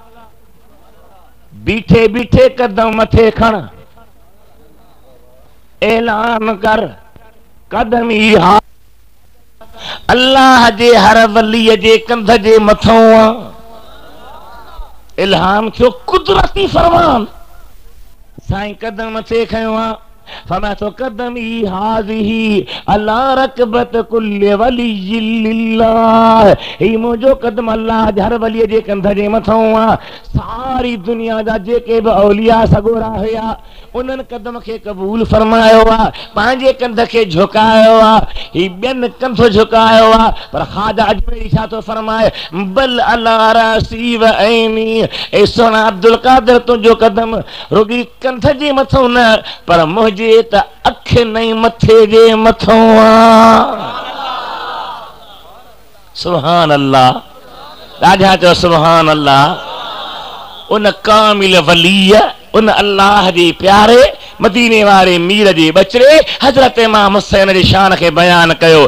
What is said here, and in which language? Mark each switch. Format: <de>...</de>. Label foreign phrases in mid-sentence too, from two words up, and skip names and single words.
<sd>बीठे बीठे कदम मथे खण, ऐलान कर कदम ई हा अल्लाह जे हर वलीअ जे कंध जे मथों आहे। इल्हाम थियो कुदरती फरमान। साईं कदम मथे खयो आहे,</sd> <ar>فما تو قدمي هذه على رقبة كل ولي الله.</ar> <sd>ही मुंहिंजो कदम अल्लाह हर वलीअ जे कंध जे मथां आहे। सारी दुनिया जा जेके बि औलिया सगोरा हुया उन्हनि कदम खे क़बूल फरमायो आहे, पंहिंजे कंध खे झुकायो आहे। ही ॿियनि कंध झुकायो आहे, पर ख़्वाजा अजमेरी छा थो फरमाए,</sd> <ar>بل على رأسي وعيني.</ar> <sd>ए सोना अब्दुल कादिर तुंहिंजो कदम रुॻी कंध जे मथां न पर मुंहिंजे त अख नहीं मथे जे मथां आहे।</sd> <ar>سبحان الله,</ar> <sd>ॾाढा चओ</sd> <ar>سبحان الله.</ar> <sd>उन कामिल वलीअ, उन अल्लाह जे प्यारे मदीने वारे मीर जे बचड़े हज़रत इमाम हुसैन जी शान खे बयान कयो।</sd>